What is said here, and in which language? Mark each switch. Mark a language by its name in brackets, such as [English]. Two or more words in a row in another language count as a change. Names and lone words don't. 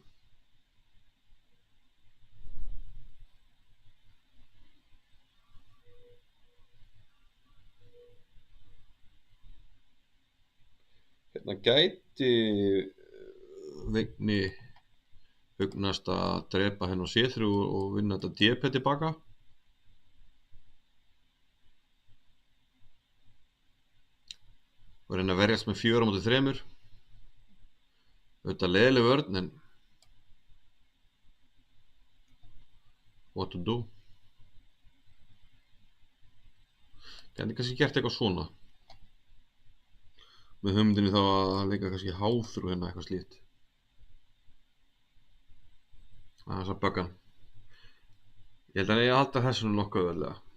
[Icelandic] Hérna gæti Vigni hugnast að drepa henn á C3 og vinna þetta DP tilbaka. Og reyna að verjast með 4 á móti 3. Auðvitað leiðileg vörn en [English] what to do? [Icelandic] Gæti kannski gert eitthvað svona. Með hugmyndinni þá að leika kannski háþrú hérna eitthvað slíkt. Aðeins að böggan. Ég held að ég halda þessu nokkuð auðveldlega.